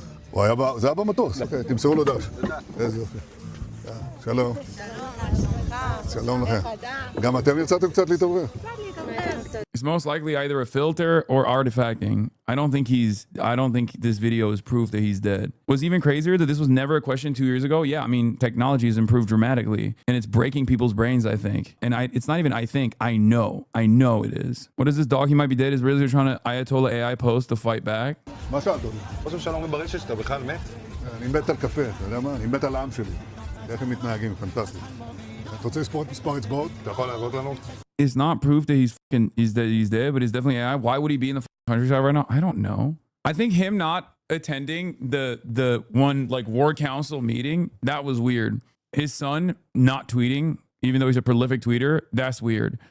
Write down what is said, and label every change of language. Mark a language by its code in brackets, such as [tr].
[he] הוא היה, זה היה במטוס, תמסרו לו דש. איזה יופי. שלום. שלום לכם. גם אתם יצאתם קצת להתעורר? [en] It's most likely either a filter or artifacting. I don't think this video is proof that he's dead. What's even crazier that this was never a question 2 years ago. Yeah, I mean, technology has improved dramatically and it's breaking people's brains, I think. And it's not even I think, I know it is. What is this dog? He might be dead. Is really trying to Ayatollah AI post to fight back? [he] מה שאלת אותי? ראש הממשלה אומר ברשת שאתה בכלל מת? אני מת על קפה, אתה יודע מה? אני מת על העם שלי. איך הם מתנהגים, פנטסטי. אתה רוצה לספור את מספר אצבעות? אתה יכול להראות לנו? [en] It's not proof that he's dead, but it's definitely AI. Why would he be in the countryside right now? I don't know. I think him not attending the one like war council meeting, that was weird. His son not tweeting, even though he's a prolific tweeter, that's weird.